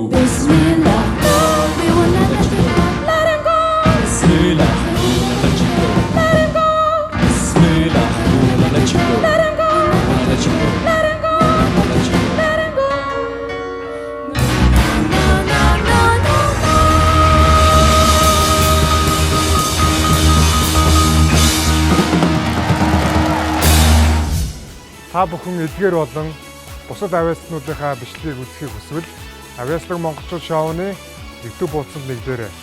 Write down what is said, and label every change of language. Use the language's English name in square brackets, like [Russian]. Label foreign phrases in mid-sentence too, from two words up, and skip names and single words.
[English] Bismillah, no, we will not let you go. Let him go. Bismillah, we wanna let you go. Let him go. Bismillah, we wanna let you go. Let him go. Wanna let you go. Let him go. Wanna let you go. Let him go. No, no, no, no, no. [Mongolian] Та бүхэн эдгээр болон бусад авиаснуудынхаа бичлэгийг үзэхийг хүсвэл Авиаслаг Монголчууд шоуны YouTube хуудсанд нэгдээрэй.